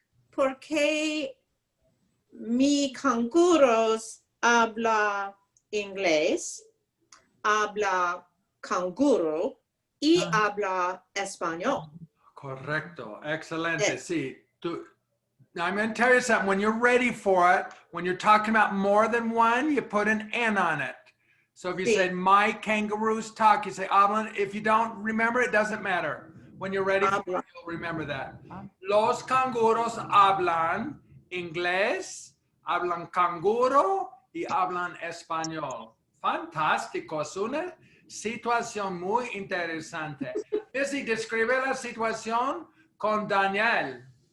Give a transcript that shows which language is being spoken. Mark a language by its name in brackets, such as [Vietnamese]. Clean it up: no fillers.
[Spanish] Porque mi canguros habla inglés, habla canguro y habla español. Correcto. Excelente. [English] Yes. [Spanish] Sí. [English] I'm going to tell you something. When you're ready for it, when you're talking about more than one, you put an N on it. So if you [Spanish] Sí. [English] say, my kangaroos talk, you say, hablan. If you don't remember, it doesn't matter. When you're ready for it, you'll remember that. [Spanish] Los canguros hablan inglés, hablan canguro y hablan español. Fantástico. Es una situación muy interesante. Missy, describe la situación con Daniel.